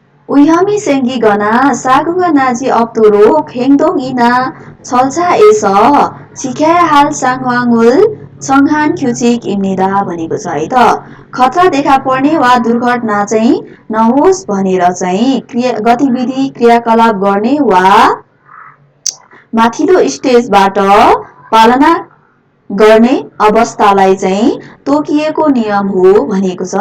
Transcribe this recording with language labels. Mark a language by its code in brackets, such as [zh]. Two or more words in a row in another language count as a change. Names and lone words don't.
[ko] 우혐이 생기거나 사고가 나지 없도록 행동이나 절차에서 지켜야 할 상황을 정한 규칙입니다. [ne] भनेको छ है त। खतरा देखा पर्ने वा दुर्घटना चाहिँ नहोस् भनेर चाहिँ गतिविधि क्रियाकलाप गर्ने वा माथिल्लो स्टेजबाट पालना गर्ने अवस्थालाई चाहिँ तोकिएको नियम हो भनेको छ।